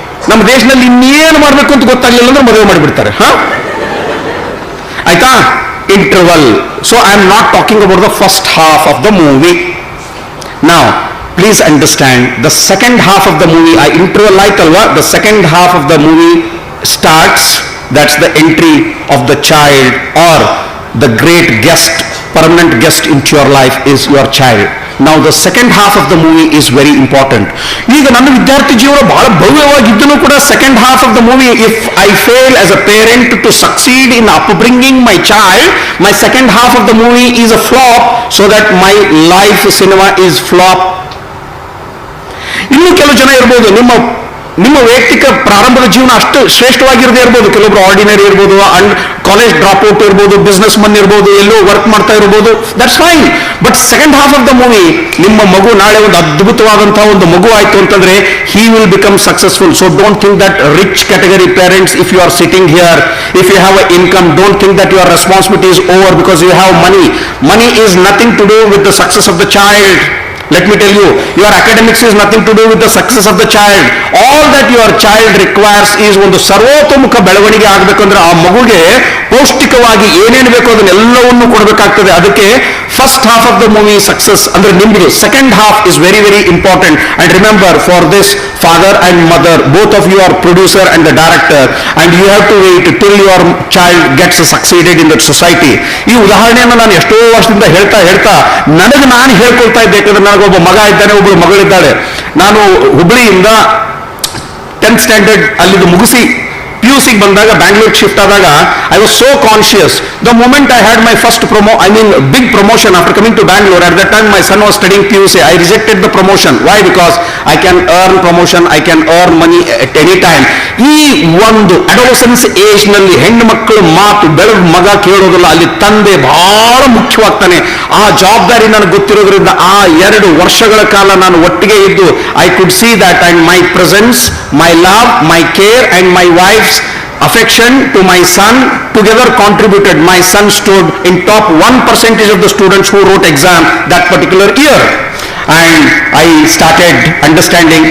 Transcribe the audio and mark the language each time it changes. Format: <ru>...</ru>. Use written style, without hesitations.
<kn>ನಮ್ಮ ದೇಶದಲ್ಲಿ ಇನ್ನೇನು ಮಾಡಬೇಕು ಅಂತ ಗೊತ್ತಾಗ್ಲಿಲ್ಲ ಅಂದ್ರೆ ಮದುವೆ ಮಾಡಿಬಿಡ್ತಾರೆ. ಆಯ್ತಾ, interval.</kn> <en>So I am not talking about the first half of the movie.</en> <kn>ನಾವು</kn> <en>Please understand the second half of the movie.</en> <kn>ಆ ಇಂಟರ್ವಲ್ ಆಯ್ತಲ್ವಾ,</kn> <en>The second half of the movie starts. That's the entry of the child or the great guest, permanent guest into your life is your child. Now the second half of the movie is very important.</en> <kn>ಈಗ ನನ್ನ ವಿದ್ಯಾರ್ಥಿ ಜೀವನ ಬಹಳ ಭವ್ಯವಾಗಿದ್ದೂ ಕೂಡ</kn> <en>Second half of the movie, if I fail as a parent to succeed in upbringing my child, my second half of the movie is a flop, so that my life cinema is flop.</en> <kn>ಇನ್ನು ಕೆಲವು ಜನ ಇರ್ಬೋದು, ನಿಮ್ಮ ವೈಯಕ್ತಿಕ ಪ್ರಾರಂಭದ ಜೀವನ ಅಷ್ಟು ಶ್ರೇಷ್ಠವಾಗಿರದೇ ಇರ್ಬೋದು, ಕೆಲವೊಬ್ರು ಆರ್ಡಿನರಿ ಇರ್ಬೋದು, ಅಂಡ್ ಕಾಲೇಜ್ ಡ್ರಾಪ್ ಔಟ್ ಇರ್ಬೋದು, ಬಿಸ್ನೆಸ್ ಮನ್ ಇರ್ಬೋದು, ಎಲ್ಲೋ ವರ್ಕ್ ಮಾಡ್ತಾ ಇರ್ಬೋದು,</kn> <en>That's fine. But second half of the movie,</en> <kn>ನಿಮ್ಮ ಮಗು ನಾಳೆ ಒಂದು ಅದ್ಭುತವಾದಂತಹ ಒಂದು ಮಗು ಆಯ್ತು ಅಂತಂದ್ರೆ</kn> <en>he will become successful. So don't think that rich category parents, if you are sitting here, if you have an income, don't think that your responsibility is over because you have money. Money is nothing to do with the success of the child. Let me tell you, your academics is nothing to do with the success of the child. All that your child requires is</en> <kn>ಒಂದು ಸರ್ವತೋಮುಖ ಬೆಳವಣಿಗೆ ಆಗಬೇಕಂದ್ರೆ ಆ ಮಗುಗೆ ಪೌಷ್ಟಿಕವಾಗಿ ಏನೇನು ಬೇಕೋ ಅದನ್ನೆಲ್ಲವನ್ನು ಕೊಡಬೇಕಾಗ್ತದೆ.</kn> <en>ಅದಕ್ಕೆ first half of the movie success</en> <kn>ಅಂದ್ರೆ ನಿಮ್ದು,</kn> <en>Second half is very very important. And remember, for this father and mother, both of you are producer and the director, and you have to wait till your child gets succeeded in that society.</en> <kn>ಈ ಉದಾಹರಣೆಯನ್ನು ನಾನು ಎಷ್ಟೋ ವರ್ಷದಿಂದ ಹೇಳ್ತಾ ನನಗೆ ನಾನು ಹೇಳ್ಕೊಳ್ತಾ ಇದ್ದೆ. ಯಾಕಂದ್ರೆ ನನಗೊಬ್ಬ ಮಗ ಇದ್ದಾನೆ, ಒಬ್ಬಳು ಮಗಳಿದ್ದಾಳೆ. ನಾನು ಹುಬ್ಳಿಯಿಂದ 10th ಸ್ಟ್ಯಾಂಡರ್ಡ್ ಅಲ್ಲಿದ್ದು ಮುಗಿಸಿ PUC ಬಂದಾಗ ಬ್ಯಾಂಗ್ಳೂರ್ ಶಿಫ್ಟ್ ಆದಾಗ</kn> <en>I was so conscious. The moment I had my first big promotion after coming to Bangalore, at that time my son was studying PUC, I rejected the promotion. Why? Because I can earn promotion, I can earn money at any time.</en> <kn>ಈ ಒಂದು ಅಡೋಸೆನ್ಸ್ age ನಲ್ಲಿ ಹೆಣ್ಣು ಮಕ್ಕಳು ಮಾತು ಬೆಳೆದ ಮಗ ಕೇಳೋದಿಲ್ಲ, ಅಲ್ಲಿ ತಂದೆ ಬಹಳ ಮುಖ್ಯವಾಗ್ತಾನೆ. ಆ ಜವಾಬ್ದಾರಿ ನನಗೆ ಗೊತ್ತಿರೋದ್ರಿಂದ ಆ 2 ವರ್ಷಗಳ ಕಾಲ ನಾನು ಒಟ್ಟಿಗೆ ಇದ್ದು</kn> <en>I could see that, and my presence, my love, my care and my wife's affection to my son together contributed. My son stood in top 1% of the students who wrote exam that particular year, and I started understanding.</en>